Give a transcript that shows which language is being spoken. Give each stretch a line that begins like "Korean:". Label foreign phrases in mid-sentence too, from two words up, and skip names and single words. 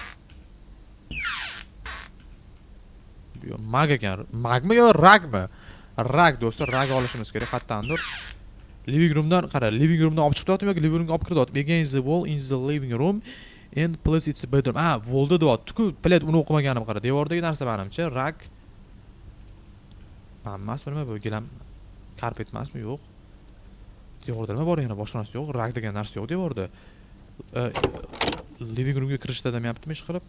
Uzbek: Mag ekan. Magmi yo ragmi? Rag do'stlar, rag olishimiz kerak qattandir.
English: Living roomdan
Uzbek: qara,
English: living roomdan
Uzbek: olib chiqyaptimi yoki
English: living roomga
Uzbek: olib kiryaptimi?
English: Against the wall in the living room and plus it's bedroom.
Uzbek: Wallda deyapti-ku. Bilet uni o'qimaganim qara. Devordagi narsa menimcha rag. Emasmi nima bu? Gilam karpet emasmi? Yo'q. Devorda nima bor yana? Boshqa narsa yo'q. Rag degan narsa yo'q devorda.
English: Living roomga
Uzbek: kirishda demayaptimi ish qilib?